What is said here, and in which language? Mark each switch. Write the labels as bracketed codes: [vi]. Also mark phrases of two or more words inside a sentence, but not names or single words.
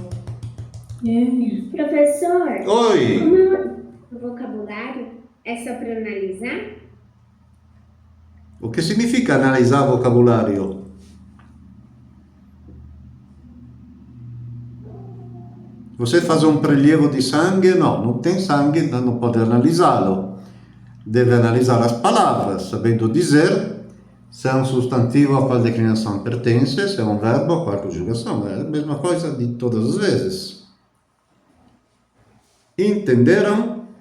[pt] Professor, Oi! como o vocabulário é só para analisar? O que significa analisar vocabulário? Você faz um [it] prelievo di sangue? [pt] No, non tem sangue, então não pode analisá-lo. Deve analisar as palavras, sabendo dizer se é um substantivo a qual declinação pertence, se é um verbo a qual conjugação. É a mesma coisa de todas as vezes. Entenderam?